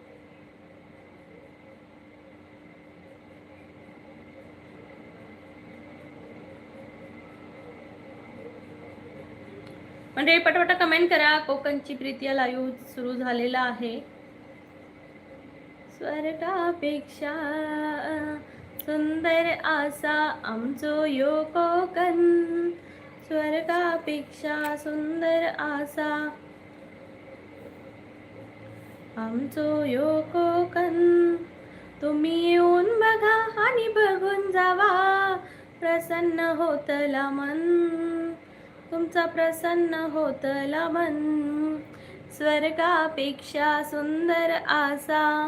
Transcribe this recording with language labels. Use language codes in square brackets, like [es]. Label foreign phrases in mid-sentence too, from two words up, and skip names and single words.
[mr] म्हणजे पटपट कमेंट करा. कोकणची प्रीती या लाईव्ह सुरू झालेला आहे. [kok] स्वर्गापेक्षा सुंदर आसा आमचो यो कोकण, स्वर्गापेक्षा सुंदर आसा आमचो यो कोकण. तुम्ही येऊन बघा आणि बघून जावा, प्रसन्न होतला मन, तुमचा प्रसन्न होतला मन. स्वर्गापेक्षा सुंदर आसा.